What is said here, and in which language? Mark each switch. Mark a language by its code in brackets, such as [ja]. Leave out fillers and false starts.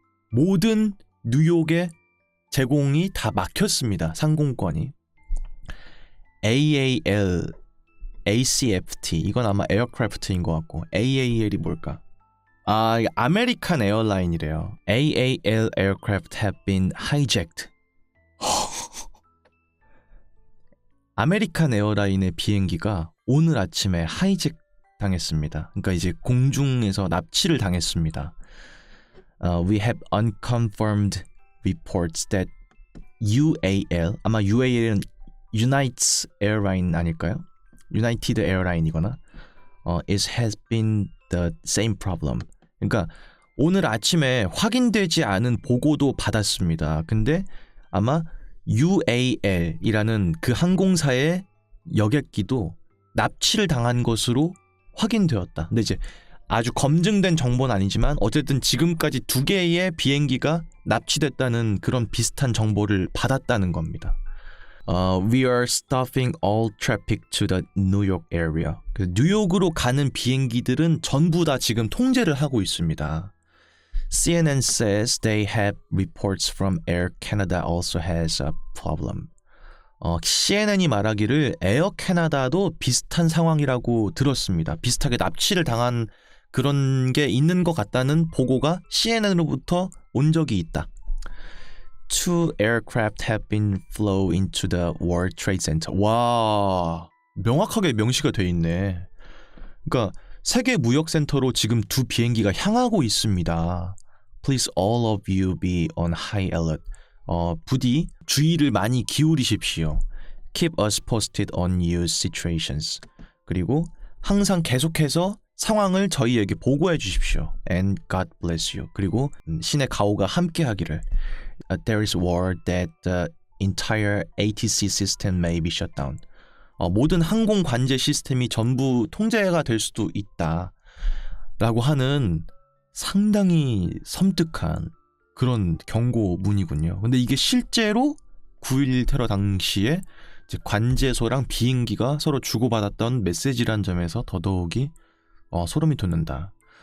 [ko] 모든 뉴욕의 제공이 다 막혔습니다. 상공권이. AAL, ACFT, 이건 아마 에어크래프트인 것 같고, AAL이 뭘까? 아메리칸 에어라인이래요. [en] AAL aircraft have been hijacked. [ko] 아메리칸 에어라인의 비행기가 오늘 아침에 하이잭 당했습니다. 그러니까 이제 공중에서 납치를 당했습니다. [en] We have unconfirmed reports that UAL, [ko] 아마 UAL은 United Airline 아닐까요? [en] United Airline이거나 it has been the same problem. [ko] 그러니까 오늘 아침에 확인되지 않은 보고도 받았습니다. 근데 아마 UAL이라는 그 항공사의 여객기도 납치를 당한 것으로 확인되었다. 근데 이제 아주 검증된 정보는 아니지만 어쨌든 지금까지 2개의 비행기가 납치됐다는 그런 비슷한 정보를 받았다는 겁니다. [en] We are stopping all traffic to the New York area. [ko] 뉴욕으로 가는 비행기들은 전부 다 지금 통제를 하고 있습니다. [en] CNN says they have reports from Air Canada also has a problem. [ko] CNN이 말하기를 에어 캐나다도 비슷한 상황이라고 들었습니다. 비슷하게 납치를 당한 그런 게 있는 것 같다는 보고가 CNN으로부터 온 적이 있다. [en] Two aircraft have been flown into the World Trade Center. [ko] 와, 명확하게 명시가 돼 있네. 그러니까 세계 무역센터로 지금 2 비행기가 향하고 있습니다. [en] Please all of you be on high alert. [ko] 부디 주의를 많이 기울이십시오. [en] Keep us posted on new situations. [ko] 그리고 항상 계속해서 상황을 저희에게 보고해 주십시오. [en] And God bless you. [ko] 그리고 신의 가호가 함께하기를. [en] There is word that the entire ATC system may be shut down. [ko] 모든 항공 관제 시스템이 전부 통제가 될 수도 있다. 라고 하는 상당히 섬뜩한 그런 경고문이군요. 근데 이게 실제로 9.11 테러 당시에 이제 관제소랑 비행기가 서로 주고받았던 메시지란 점에서 더더욱이 소름이 돋는다.